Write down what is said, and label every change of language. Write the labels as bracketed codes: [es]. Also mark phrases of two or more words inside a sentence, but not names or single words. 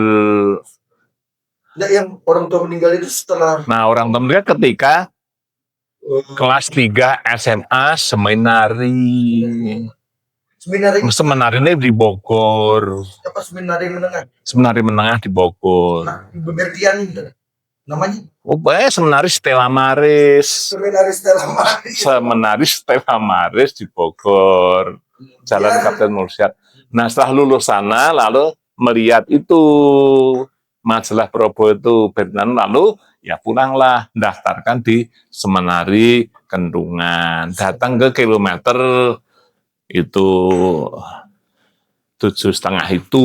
[id] Nah, yang orang tua meninggal itu setelah Nah, orang temennya ketika kelas 3 SMA Semenari. seminari Semenari ini di Bogor. apa seminari menengah. Semenari menengah di Bogor. Nah, Ibu Mertiani namanya Semenari Stella Maris. seminari Stella Maris. Semenari Stella Maris di Bogor. Jalan Ya. Kapten Mursyad. Nah, setelah lulus sana, lalu melihat itu majalah Probo itu Bernan, lalu ya pulanglah, daftarkan di Semenari Kendungan. Datang ke kilometer itu 7,5 itu.